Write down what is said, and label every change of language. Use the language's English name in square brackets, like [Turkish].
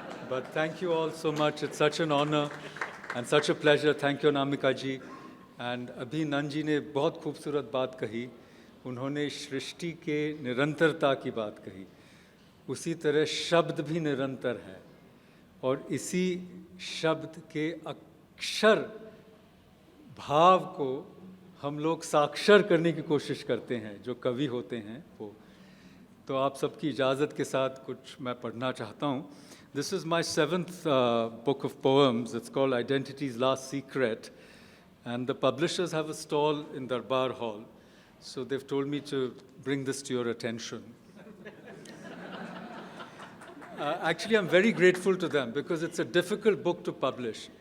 [English] But thank you all so much. It's such an honor and such a pleasure. Thank you Anamika ji. [Hindi] And अभी नंद जी ने बहुत खूबसूरत बात कही। उन्होंने सृष्टि के निरंतरता की बात कही। उसी तरह शब्द भी निरंतर है और इसी शब्द के अक्षर भाव को हम लोग साक्षर करने की कोशिश करते हैं, जो कवि होते हैं वो। तो आप सबकी इजाज़त के साथ कुछ मैं पढ़ना चाहता हूँ। [English] This is my 7th book of poems. It's called Identity's Last Secret. And the publishers have a stall in Darbar Hall. So they've told me to bring this to your attention. Actually, I'm very grateful to them because it's a difficult book to publish.